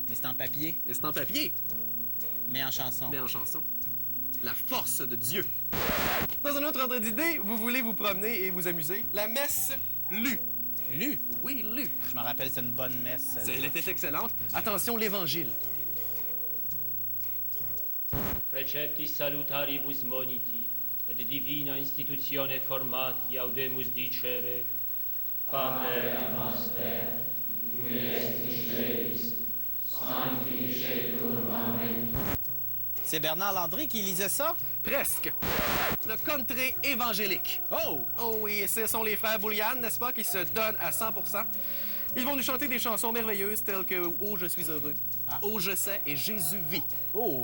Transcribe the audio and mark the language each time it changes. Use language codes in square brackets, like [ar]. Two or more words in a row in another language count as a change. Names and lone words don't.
[fr] Mais c'est en papier. Mais c'est en papier. Mais en chanson. Mais en chanson. La force de Dieu. Dans un autre ordre d'idée, vous voulez vous promener et vous amuser. La messe lue. Lue? Oui, lue. Je me rappelle, c'est une bonne messe. Elle était excellente. Attention, l'Évangile. [la] Preceptis salutaribus moniti, et divina institutione formati audemus dicere, Pater noster, qui est in celis, sanctificetur nomen. [fr] C'est Bernard Landry qui lisait ça? Presque. Le country évangélique. Oh! Oh oui, ce sont les frères Boulian, n'est-ce pas, qui se donnent à 100%. Ils vont nous chanter des chansons merveilleuses telles que « Oh, je suis heureux ah. »,« Oh, je sais » et « Jésus vit ». Oh!